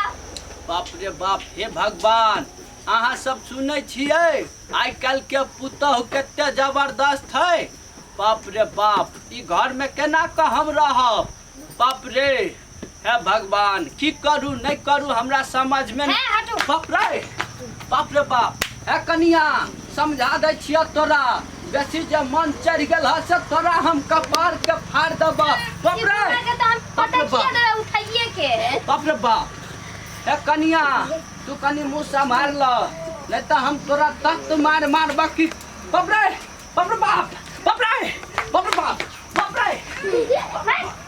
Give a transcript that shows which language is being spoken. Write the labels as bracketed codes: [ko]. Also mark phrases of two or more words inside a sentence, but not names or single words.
[mai] बाप रे बाप हे भगवान अहाँ सब सुनै छियै आई कल के पुतहु कते जबरदस्त है बाप रे बाप ई घर में केना क हम रहब बाप रे हे भगवान की करू नहीं करू हमरा समझ में बाप रे बाप हे कनिया समझा दे छियै तोरा बेसी जे मन चढ़ गेल ह से तोरा हम कपार के फाड़ देब बाप रे उठाइए के बाप रे बाप हे कनिया तू कनी मुंह संभाल ल नहीं तो हम तोरा तख्त मार बाकी बाप रे बाप रे बाप बाप रे बाप रे बाप बाप रे